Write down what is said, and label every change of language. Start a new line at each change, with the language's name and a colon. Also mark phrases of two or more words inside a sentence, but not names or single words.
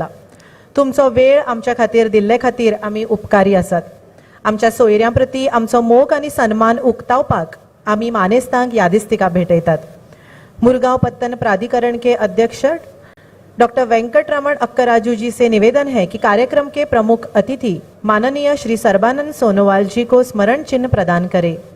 Konkani: तुमचो वेळ आमच्या खातीर दिल्ले खातीर आमी उपकारी आसात. आमच्या सोयऱ्यां प्रती आमचो मोग आनी सन्मान उक्तावपाक आमी मानेस्तांक यादिस्तिका भेटयतात.
Hindi: मुरगांव पत्तन प्राधिकरण के अध्यक्ष डॉक्टर वेंकटरमण अक्कराजू जी से निवेदन है कि कार्यक्रम के प्रमुख अतिथि माननीय श्री सर्बानंद सोनोवाल जी को स्मरण चिन्ह प्रदान करें.